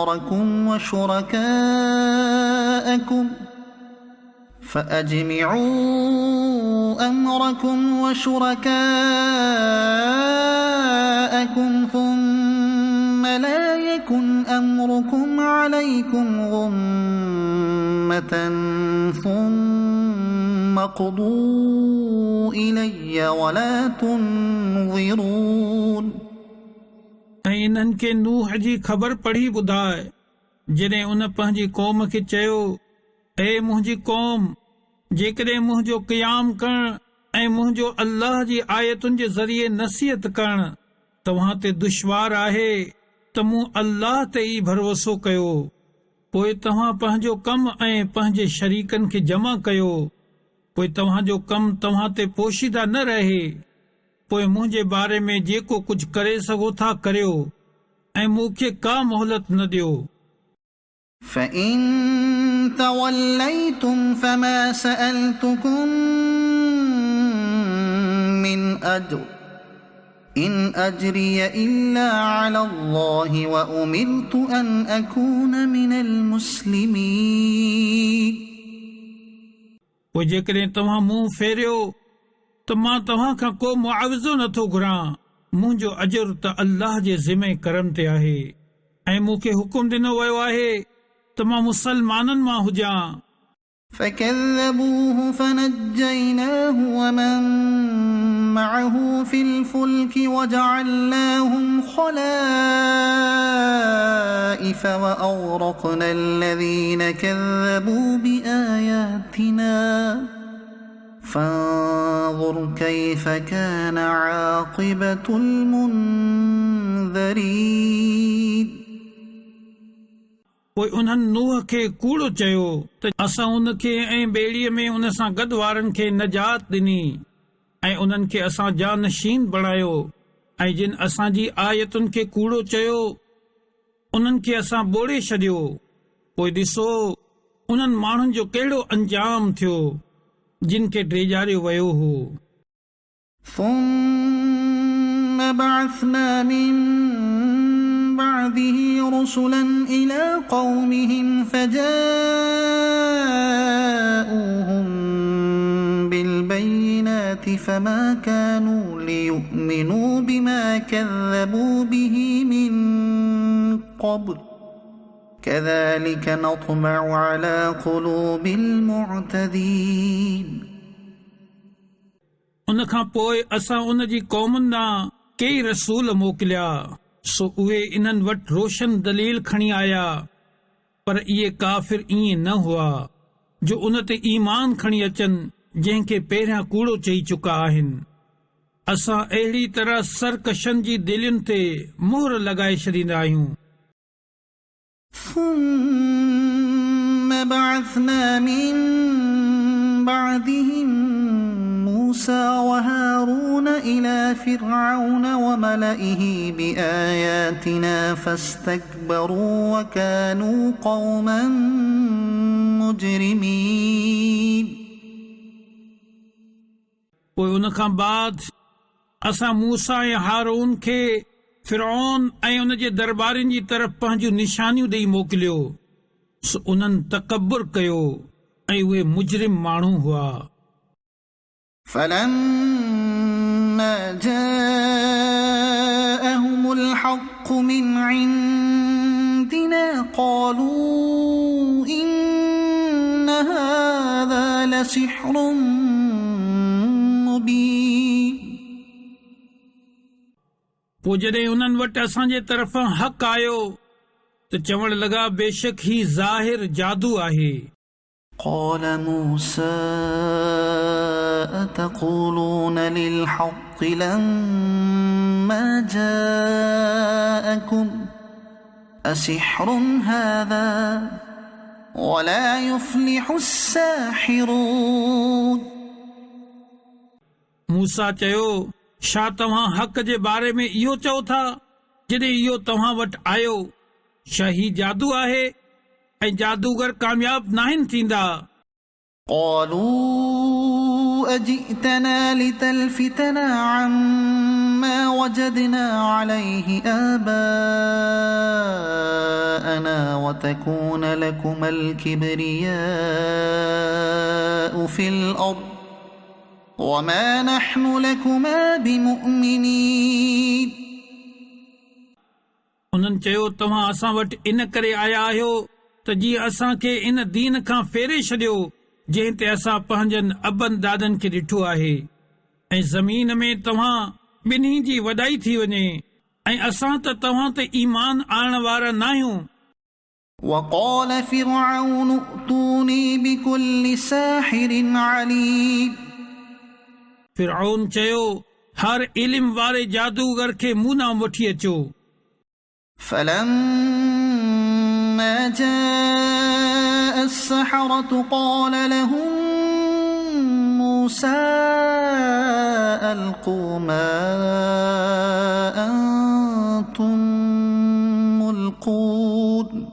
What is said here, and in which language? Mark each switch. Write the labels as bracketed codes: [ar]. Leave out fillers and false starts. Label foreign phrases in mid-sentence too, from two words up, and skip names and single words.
[ar] أمركم وشركاءكم ثم لا يكن أمركم عليكم غمة ثم اقضوا إلي ولا تنظرون [sd] ऐं इन्हनि खे नूह जी ख़बर पढ़ी ॿुधाए जॾहिं उन पंहिंजी क़ौम खे चयो ए मुंहिंजी क़ौम जेकॾहिं मुंहिंजो क़याम करणु ऐं मुंहिंजो अल्लाह जी आयतुनि जे ज़रिए नसीहत करणु तव्हां ते दुश्वार आहे त मूं अल्लाह ते ई भरोसो कयो पोइ तव्हां पंहिंजो कमु ऐं पंहिंजे शरीकनि खे जमा कयो पोइ तव्हांजो कमु तव्हां ते पोशीदा न रहे पोइ मुंहिंजे बारे में जेको कुझु करे सघो था करियो ऐं मूंखे का मोहलत न ॾियो [ar] فإن توليتم فما سألتكم من أجر إن أجري إلا على الله وأمرت أن أكون من المسلمين [sd] पोइ जेकॾहिं तव्हां मुंहुं फेरियो त मां तव्हां खां को मुआवज़ो नथो घुरां मुंहिंजो अजर त अल्लाह जे ज़िमे करम ते आहे ऐं मूंखे हुकुम ॾिनो वियो आहे त मां मुसलमाननि मां हुजां [ar] فكذبوه فنجيناه ومن معه في الفلك وجعلناهم خلائف وأغرقنا الذين كذبوا بآياتنا فانظر كيف كان عاقبة المنذرين [sd] पोइ उन्हनि नूह खे कूड़ो चयो त असां उन खे ऐं ॿेड़ीअ में उन सां गॾु वारनि खे नजात ॾिनी ऐं उन्हनि खे असां जानशीन बणायो ऐं जिन असांजी आयतुनि खे कूड़ो चयो उन्हनि खे असां ॿोड़े छॾियो पोइ ॾिसो उन्हनि माण्हुनि जो कहिड़ो अंजाम थियो जिन खे ड्रेजारियो वियो हो [ar] ثم بعثنا من بعده رسلا إلى قومهم فجاءوهم بالبينات فما كانوا ليؤمنوا بما كذبوا به من قبل كذلك نطبع على قلوب المعتدين [sd] उन खां पोइ असां उन जी क़ौमुनि ॾांहुं कई रसूल मोकिलिया सो उहे इन्हनि वटि रोशन दलील खणी आया पर इहे काफ़िर ईअं न हुआ जो उन ते ईमान खणी अचनि जंहिंखे पहिरियां कूड़ो चई चुका आहिनि असां अहिड़ी तरह सरकशनि जी दिलियुनि ते मोहर लॻाए छॾींदा आहियूं [ar] ثم بعثنا من بعدهم موسى وهارون إلى فرعون وملئه بآياتنا فاستكبروا وكانوا قوما مجرمين [sd] पोइ उन खां बाद असां मूसा ऐं हारून खे फिरौन ऐं उन जे दरबारिन जी तरफ़ पंहिंजूं निशानियूं ॾेई मोकिलियो सो उन्हनि तकबुर कयो ऐं उहे मुजरिम माण्हू हुआ [ar] فلما جاءهم الحق من عندنا قالوا إن هذا لسحر مبين. [sd] पोइ जॾहिं उन्हनि वटि असांजे तरफ़ां हक़ आयो त चवण लॻा बेशक ही ज़ाहिर जादू आहे. [ar] قال موسى أتقولون للحق لما جاءكم أسحر هذا ولا يفلح الساحرون. [sd] मूसा चयो छा तव्हां हक़ जे बारे में इहो चओ था जॾहिं इहो तव्हां वटि आयो छा ही जादू आहे ऐं जादूगर कामयाब नाहिनि थींदा. [ar] قالوا أجئتنا لتلفتنا عما وجدنا عليه آباءنا وتكون لكما الكبرياء في الأرض وما نحن لكما بمؤمنين. [sd] उन्हनि चयो तव्हां असां वटि इन करे आया आहियो त जीअं असांखे इन दीन खां फेरे छॾियो जंहिं ते असां पंहिंजनि अबनि दादनि खे ॾिठो आहे ऐं ज़मीन में तव्हां ॿिन्ही जी वॾाई थी वञे ऐं असां त तव्हां ते ईमान आणण वारा नाहियूं. [ar] وقال فرعون ائتوني بكل ساحر عليم. [sd] फिरऔन चयो हर इल्म वारे जादूगर खे मूं ॾांहुं वठी अचो. [ar] فلما جاء السحرة قال لهم موسى ألقوا ما أنتم ملقون.